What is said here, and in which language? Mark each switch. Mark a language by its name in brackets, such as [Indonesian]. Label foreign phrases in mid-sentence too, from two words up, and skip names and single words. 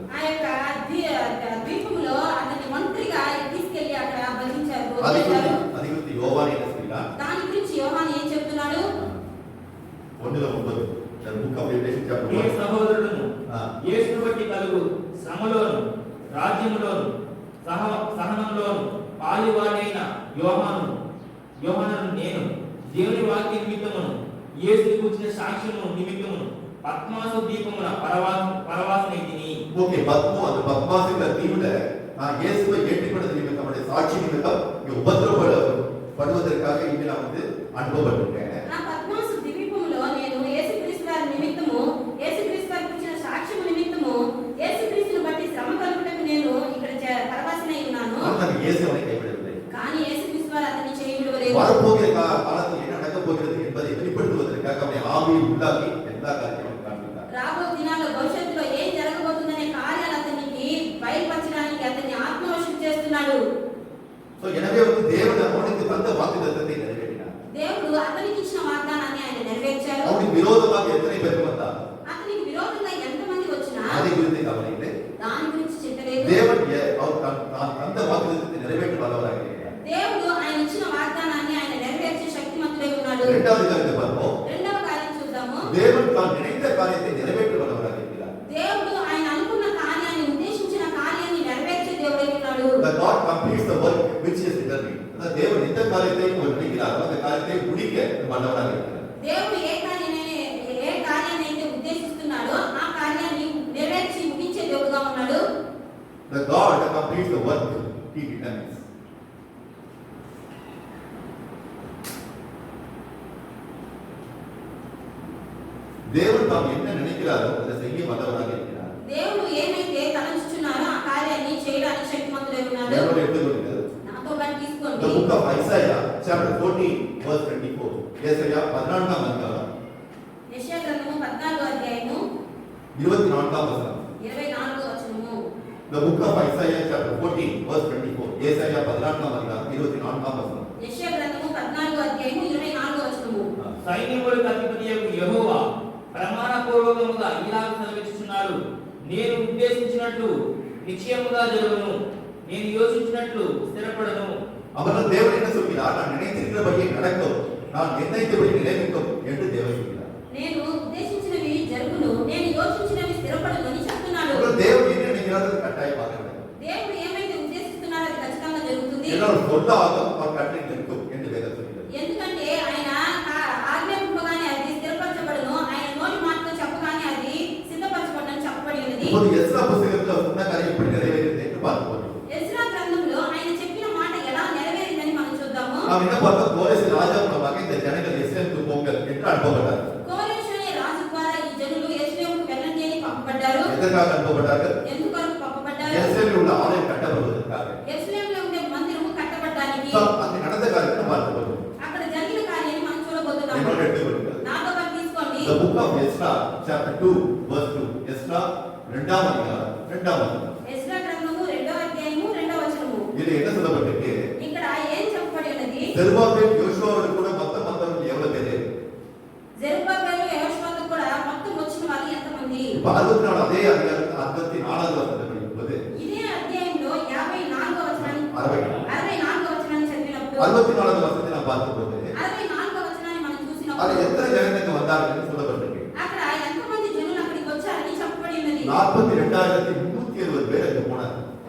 [Telugu] ఆ యొక్క ద్వీపంలో అతన్ని ఒంటరిగా తీసుకెళ్లి అక్కడ బంధించారు. [Tamil] அதை குறித்து யோவான் என்ன செய்கிறார்? [Telugu] దాని గురించి యోహాను ఏం చెప్తున్నాడు? [English] 1:9 the book of Revelation chapter ఏ [Telugu] 1. సహోదరులను యేసును బట్టి కలుగు శ్రమలోను రాజ్యములోను సహనంలోను పాలివాడైన యోహానును నేను దేవుని వాక్య నిమిత్తమును యేసుని గురించిన సాక్ష్యము నిమిత్తమును పద్మాసు దీపమున పరవాసనైతిని. [Tamil] ஓகே, அந்த பத்மாசுங்கிற தீவுல நான் இயேசுவை ஏற்றுக்கொண்டது நிமித்தம், அவருடைய சாட்சி நிமித்தம் இங்க உபத்திரப்படுவதற்காக இங்க நான் வந்து அனுப்பப்பட்டிருக்கேன். [Telugu] ఆ పద్మాసు ద్వీపంలో నేను యేసుక్రీస్తు వారి నిమిత్తము, యేసుక్రీస్తు వారి గురించిన సాక్ష్యము నిమిత్తము, యేసుక్రీస్తును బట్టి శ్రమ కలుగుటకు నేను ఇక్కడ పరవాసనై ఉన్నాను. [Tamil] ஆனால் இயேசு அவனை கைவிடவில்லை. [Telugu] కానీ యేసుక్రీస్తు వారు అతన్ని చేయవిడలేదు. [Tamil] வரப்போகிற காலத்தில் என்ன நடக்கப் போகிறது என்பதை வெளிப்படுத்துவதற்காக அவனை ஆவியில் உள்ளாக்கி எல்லா காரியத்தையும் காண்பித்தார். [Telugu] రాబో దినాల్లో భవిష్యత్తులో ఏం జరగబోతుందనే కార్యాలు అతనికి బయలుపరచడానికి అతన్ని ఆత్మవశం చేస్తున్నాడు. [Tamil] సో எனவே வந்து தேவன் அவனுக்கு தந்த வாக்குத்தத்தத்தை நிறைவேற்றினார். [Telugu] దేవుడు అతనికి ఇచ్చిన వాగ్దానాన్ని ఆయన నెరవేర్చారు. [Tamil] அவனுக்கு விரோதமாக எத்தனை பேர் வந்தார்? [Telugu] అతనికి విరోధంగా ఎంతమంది వచ్చినా [Tamil] அதை குறித்து கவலை இல்லை. [Telugu] దాని గురించి చింతలేదు. [Tamil] தேவன் அவர் தான் தந்த வாக்குத்தத்தத்தை நிறைவேற்ற வல்லவராக இருக்கிறார். [Telugu] దేవుడు ఆయన ఇచ్చిన వాగ్దానాన్ని ఆయన నెరవేర్చే శక్తిమంతుడై ఉన్నాడు. [Tamil] இரண்டாவது காரியத்தை பார்ப்போம். [Telugu] రెండవ కార్యం చూద్దాము. [Tamil] தேவன் தான் நினைத்த காரியத்தை நிறைவேற்ற வல்லவராக இருக்கிறார். [Telugu] దేవుడు ఆయన అనుకున్న కార్యాన్ని, ఉద్దేశించిన కార్యాన్ని నెరవేర్చే దేవుడై ఉన్నాడు. [English] The God completes the work which is determined. [Tamil] அந்த தேவன் எந்த காரியத்தை அவர் நினைக்கிறாரோ அந்த காரியத்தை முடிக்க வல்லவராக இருக்கிறார். [Telugu] దేవుడు ఏ కార్యాన్ని అయితే ఉద్దేశిస్తున్నాడో ఆ కార్యాన్ని నెరవేర్చి ముగించే దేవుడుగా ఉన్నాడు. [English] The God that completes the work he determines. [Telugu] దేవుడు తాము [Tamil] என்ன நினைக்கிறாரோ அதை செய்ய வல்லவராக இருக்கிறார். [Telugu] దేవుడు ఏమైతే తలంచుచున్నారో ఆ కార్యాన్ని చేయడానికి శక్తిమంతుడై ఉన్నాడు. [Tamil] దేవుడు எடுத்துக்கொள்ளுங்கள். [Telugu] నాతో పాటు తీసుకోండి. [English] The book of Isaiah chapter 14 verse 24. [Tamil] ஏசாயா 14ஆம் அதிகாரம் [Telugu] యెషయా గ్రంథము 14వ అధ్యాయము [Tamil] 24ஆம் வசனம். [Telugu] 24వ వచనము. [English] The book of Isaiah chapter 14 verse 24. [Tamil] ஏசாயா 14ஆம் அதிகாரம் 24ஆம் வசனம். [Telugu] యెషయా గ్రంథము 14వ అధ్యాయము 24వ వచనము. సైన్యములకు అధిపతియగు యెహోవా ప్రమాణపూర్వకముగా ఇలాగ సెలవిస్తున్నాడు, నేను ఉద్దేశించినట్లు నిశ్చయముగా జరుగును, నేను యోచించినట్లు స్థిరపడను. [Tamil] அவர்கள் தேவன் என்ன சொல்கிறார்? நான் நினைத்திருக்கிறபடியே நடக்கும், நான் நிர்ணயித்தபடி நிலைநிற்கும் என்று தேவன் சொல்கிறார். [Telugu] నేను ఉద్దేశించినవి జరుగును, నేను యోచించినవి స్థిరపడను అని చెప్తున్నాడు. [Tamil] அவர்கள் தேவன் என்ன நினைக்கிறார் அது கட்டாயமாக நடக்கும். [Telugu] దేవుడు ఏమైతే ఉద్దేశిస్తున్నాడో అది ఖచ్చితంగా జరుగుతుంది. [Tamil] என்னோட சொல்லாகும் அவர் கட்டளை நிற்கும் என்று வேதம் சொல்கிறது. [Telugu] ఎందుకంటే ఆయన ఆజ్ఞాపింపగానే అది స్థిరపరచబడును, ఆయన నోటి మాటతో చెప్పగానే అది సిద్ధపరచబడునని చెప్పబడి ఉన్నది. [Tamil] இப்போது எஸ்ரா புத்தகத்தில் சொன்ன காரியம் எப்படி நிறைவேறியது என்று பார்ப்போம். [Telugu] ఎజ్రా గ్రంథంలో ఆయన చెప్పిన మాట ఎలా నెరవేరిందని మనం చూద్దాము. [Tamil] நாம் என்ன பார்த்தோம்? கோரேஸ் ராஜா மூலமாக இந்த ஜனங்கள் எஸ்ரேலுக்கு போங்கள் என்று அனுப்பப்பட்டார். [Telugu] కోరెషు అనే రాజు ద్వారా ఈ జనులు యెరూషలేముకు వెళ్ళండి అని పంపబడ్డారు. [Tamil] எதற்காக அனுப்பப்பட்டார்கள்? [Telugu] ఎందుకొరకు పంపబడ్డారు? [Tamil] எருசலேமில் உள்ள ஆலயம் கட்டப்படுவதற்காக. [Telugu] యెరూషలేములో ఉండే మందిరము కట్టబడడానికి. [Tamil] அங்கு நடந்த காரியத்தை பார்க்கப்படும். [Telugu] అక్కడ జరిగిన కార్యాన్ని మనం చూడబోతున్నాము. [Tamil] என்னோட எடுத்துக்கொள்ளுங்கள். [Telugu] నాతో పాటు తీసుకోండి. [English] The book of Ezra chapter 2 verse 2. [Tamil] எஸ்ரா 2ஆம் அதிகாரம் 2ஆம் வசனம். [Telugu] ఎజ్రా గ్రంథము 2వ అధ్యాయము 2వ వచనము. [Tamil] இது என்ன சொல்லப்பட்டிருக்கு? [Telugu] ఇక్కడ ఏం చెప్పబడి ఉన్నది? [Tamil] செருபாபேல் யோசுவாவோடு கூட மொத்தம் வந்தவர்கள் எவ்வளவு பேரு? [Telugu] జెరుబ్బాబెలు యెహోషువతో కూడా మొత్తం వచ్చిన వాళ్ళు ఎంతమంది? [Tamil] இப்ப 64 அதே அதிகாரம் 64வது வசனத்தை படிக்கும்போது [Telugu] ఇదే అధ్యాయంలో 54వ వచనాన్ని 64వ వచనాన్ని చదివినప్పుడు [Tamil] 64வது வசனத்தை நான் பார்க்கும்போது [Telugu] 64వ వచనాన్ని మనం [Tamil] அது [Telugu] చూసినప్పుడు [Tamil] எத்தனை ஜனங்க வந்தார்கள் என்று சொல்லப்பட்டிருக்கு. [Telugu] అక్కడ ఎంతమంది జనులు అక్కడికి వచ్చారని చెప్పబడి ఉన్నది. [Tamil] 42,370 பேர் அங்கு போனார்கள்.